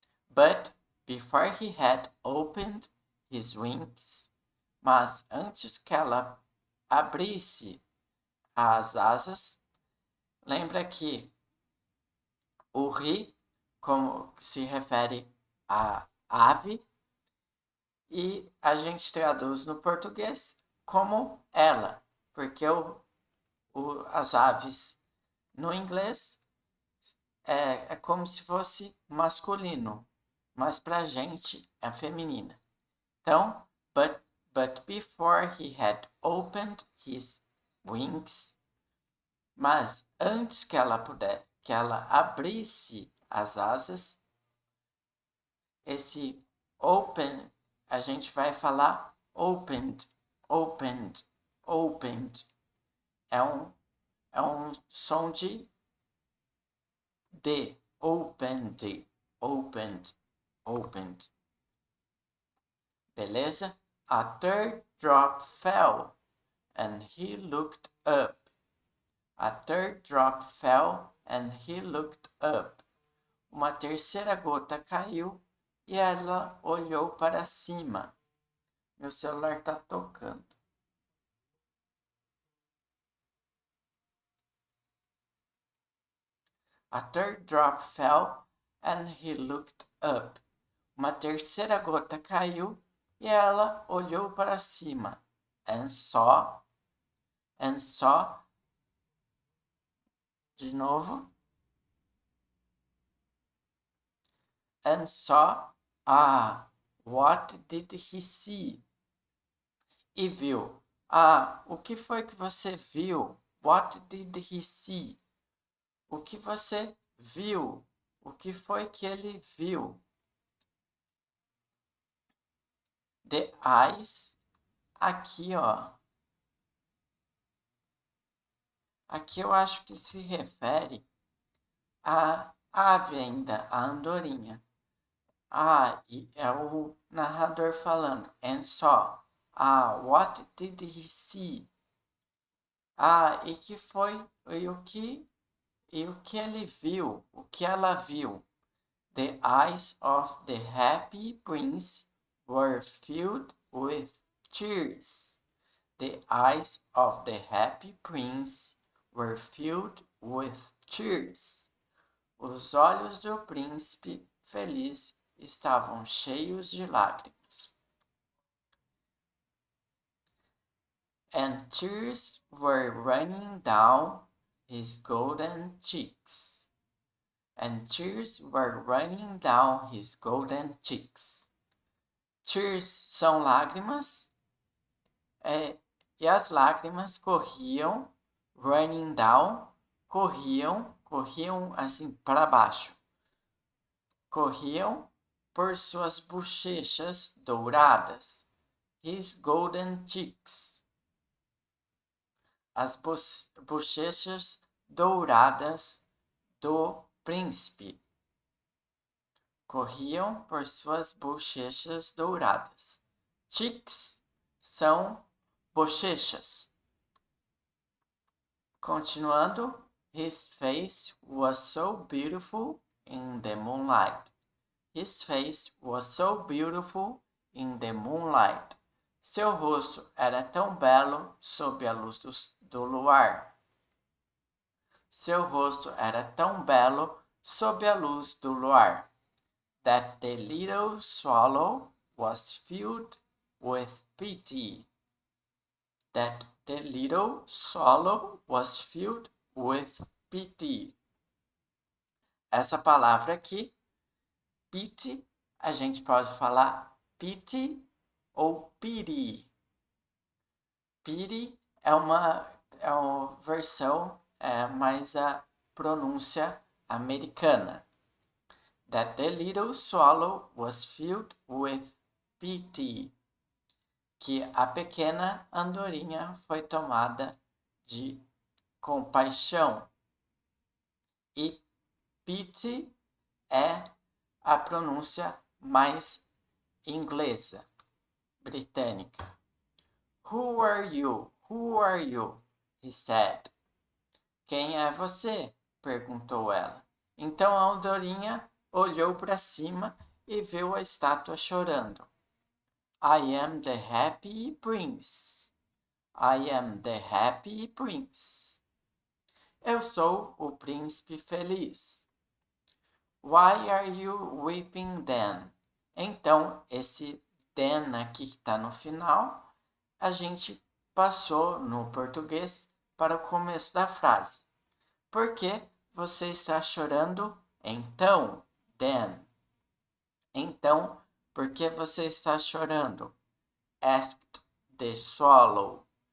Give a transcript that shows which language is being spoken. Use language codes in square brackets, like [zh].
[en] But before he had opened his wings, [pt] mas antes que ela abrisse as asas, lembra que o ri, como se refere a ave, e a gente traduz no português como ela, porque as aves no inglês é como se fosse masculino, mas pra gente é feminina. Então, [en] but before he had opened his wings, [pt] mas antes que ela abrisse as asas, esse open a gente vai falar opened, opened, opened. É um som de D, opened, opened, opened. Beleza? [en] A third drop fell, and he looked up. A third drop fell, and he looked up. [pt] Uma terceira gota caiu e ela olhou para cima. Meu celular está tocando. [en] A third drop fell, and he looked up. [pt] Uma terceira gota caiu e ela olhou para cima. [en] And saw. [pt] De novo. [en] And saw. What did he see? [pt] E viu. O que foi que você viu? [en] What did he see? [pt] O que você viu? O que foi que ele viu? [en] The eyes. [pt] Aqui, ó. Aqui eu acho que se refere à ave ainda, a andorinha. E é o narrador falando. [en] And saw. What did he see? [pt] E que foi, e o que ele viu, o que ela viu. [en] The eyes of the happy prince were filled with tears. The eyes of the happy prince were filled with tears. [pt] Os olhos do príncipe feliz estavam cheios de lágrimas. [en] And tears were running down his golden cheeks. And tears were running down his golden cheeks. [pt] Tears são lágrimas, e as lágrimas corriam, [en] running down, [pt] corriam assim para baixo. Corriam por suas bochechas douradas, [en] his golden cheeks. [pt] As bochechas douradas do príncipe. Corriam por suas bochechas douradas. Cheeks são bochechas. Continuando, [en] his face was so beautiful in the moonlight. His face was so beautiful in the moonlight. [pt] Seu rosto era tão belo sob a luz do luar. Seu rosto era tão belo sob a luz do luar, [en] that the little swallow was filled with pity. That the little swallow was filled with pity. [pt] Essa palavra aqui, pity, a gente pode falar pity ou pity. Pity é uma versão, mais a pronúncia americana. [en] That the little swallow was filled with pity. [pt] Que a pequena andorinha foi tomada de compaixão. E pity é a pronúncia mais inglesa, britânica. [en] Who are you? Who are you? He said. [pt] Quem é você? Perguntou ela. Então a andorinha olhou para cima e viu a estátua chorando. [en] I am the happy prince. I am the happy prince. [pt] Eu sou o príncipe feliz. [en] Why are you weeping then? [pt] Então, esse then aqui que está no final, a gente passou no português para o começo da frase. Por que você está chorando? Então, [en] then. [pt] Então, por que você está chorando? [en] Asked the swallow.